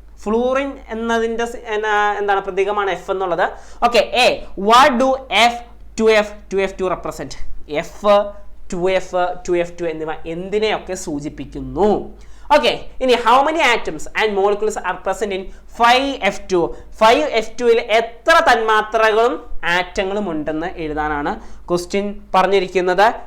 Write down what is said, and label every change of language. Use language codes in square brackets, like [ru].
[ml] Fluorine എന്നതിൻ്റെ എന്താണ് പ്രതീകമാണ് F എന്നുള്ളത്. [en] Okay, A, what do F, 2F, 2F2 represent? [ml] F, 2F, 2F2 എന്നിവ എന്തിനെയൊക്കെ സൂചിപ്പിക്കുന്നു? [en] Okay, ഇനി how many atoms and molecules are present in 5F2? [ml] 5F2ൽ എത്ര തന്മാത്രകളും ആറ്റങ്ങളും ഉണ്ടെന്ന് എഴുതാനാണ് ക്വസ്റ്റ്യൻ പറഞ്ഞിരിക്കുന്നത്.